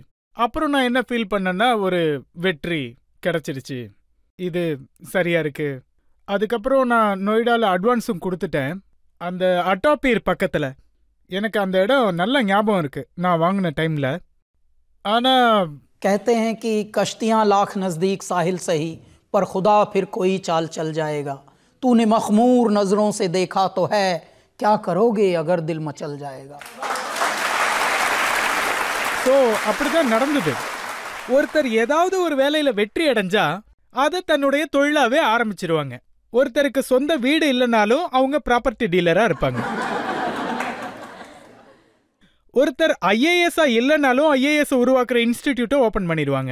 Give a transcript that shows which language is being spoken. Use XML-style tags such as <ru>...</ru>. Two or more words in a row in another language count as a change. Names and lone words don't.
<ta>அப்புறம் நான் என்ன ஃபீல் பண்ணேன்னா, ஒரு வெற்றி கிடைச்சிருச்சு, இது சரியா இருக்கு. அதுக்கப்புறம் நான் நொய்டால அட்வான்ஸும் கொடுத்துட்டேன். அந்த அட்டாபீர் பக்கத்துல எனக்கு அந்த இடம் நல்ல ஞாபகம் இருக்கு நான் வாங்கின டைம்ல. ஆனா</ta> <hi>कहते हैं कि कश्तियां लाख नजदीक साहिल सही पर खुदा फिर कोई चाल चल जाएगा, तूने मखमूर नजरों से देखा तो है, क्या करोगे अगर दिल मचल जाएगा.</hi> <ta>ஸோ அப்படிதான் நடந்தது. ஒருத்தர் ஏதாவது ஒரு வேலையில வெற்றி அடைஞ்சா அதை தன்னுடைய தொழிலாவே ஆரம்பிச்சிருவாங்க. ஒருத்தருக்கு சொந்த வீடு இல்லைனாலும் அவங்க</ta> <en>property dealer</en> <ta>இருப்பாங்க. ஒருத்தர் ஐஏஎஸ் இல்லைனாலும் ஐஏஎஸ் உருவாக்குற இன்ஸ்டிடியூட்டை ஓபன் பண்ணிடுவாங்க.</ta>